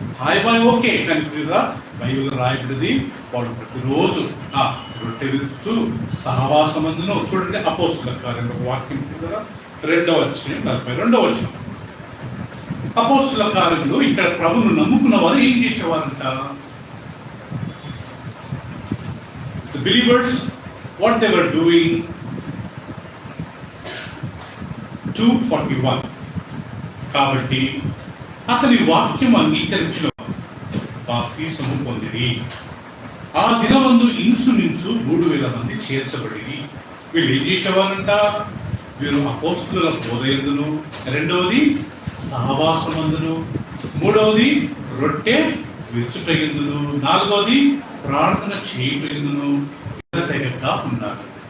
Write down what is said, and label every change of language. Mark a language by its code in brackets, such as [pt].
[te] Hi bye okay, కానీ ప్రియురా బైబిల్లో రాయబడింది వాడు ప్రతిరోజు రొట్టె విరుస్తూ సహవాసమందును. చూడండి అపోస్తుల కార్యంలో వాక్యం ప్రియురా 2:42. అపోస్తుల కార్యంలో ఇక్కడ ప్రభువును నమ్ముకున్న వారు ఏం చేసేవారంట? [en] The believers, what they were doing. 2:41. [te] కాబట్టి అతని వాక్యం అంగీకరించిన బాప్తిసము పొందిరి. ఆ దినమందు ఇంచుమించు 3,000 మంది చేర్చబడి వీళ్ళు ఏం చేసేవారంట? వీరు అపోస్తుల బోధయందును, రెండవది సహవాసమందును, మూడవది రొట్టె విరుచుటయందును, నాలుగవది ప్రార్థన చేయటయందును తెగగా ఉన్నారు.